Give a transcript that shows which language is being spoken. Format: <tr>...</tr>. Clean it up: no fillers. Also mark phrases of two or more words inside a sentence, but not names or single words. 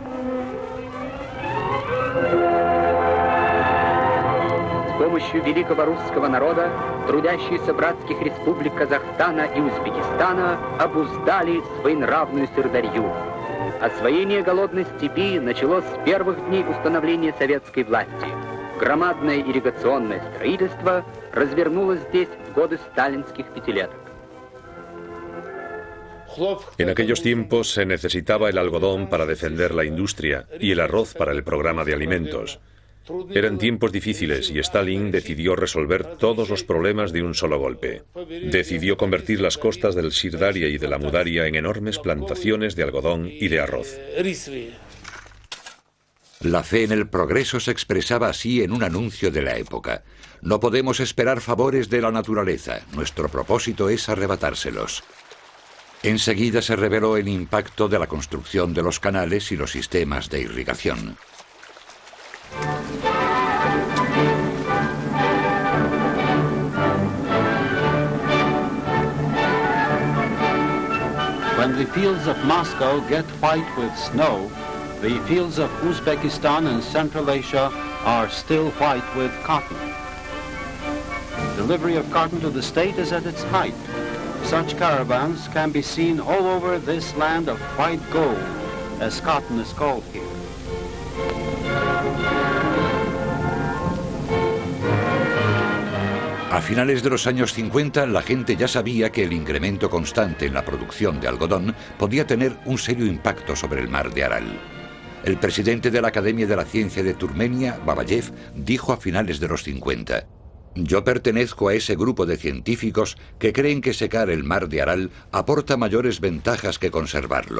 <ru>С помощью великого русского народа трудящиеся братских республик Казахстана и Узбекистана обуздали своенравную Сырдарью. Освоение голодной степи началось с первых дней установления советской власти. Громадное ирригационное строительство развернулось здесь в годы сталинских пятилеток.</ru> <es>En aquellos tiempos se necesitaba el algodón para defender la industria y el arroz para el programa de alimentos. Eran tiempos difíciles y Stalin decidió resolver todos los problemas de un solo golpe. Decidió convertir las costas del Sir Daria y de la Amu Daria en enormes plantaciones de algodón y de arroz. La fe en el progreso se expresaba así en un anuncio de la época. No podemos esperar favores de la naturaleza. Nuestro propósito es arrebatárselos. Enseguida se reveló el impacto de la construcción de los canales y los sistemas de irrigación.</es> <en>When the fields of Moscow get white with snow, the fields of Uzbekistan and Central Asia are still white with cotton. Delivery of cotton to the state is at its height. Such caravans can be seen all over this land of white gold, as cotton is called here.</en> <es>A finales de los años 50, la gente ya sabía que el incremento constante en la producción de algodón podía tener un serio impacto sobre el mar de Aral. El presidente de la Academia de la Ciencia de Turmenia, Babayev, dijo a finales de los 50: «Yo pertenezco a ese grupo de científicos que creen que secar el mar de Aral aporta mayores ventajas que conservarlo.</es>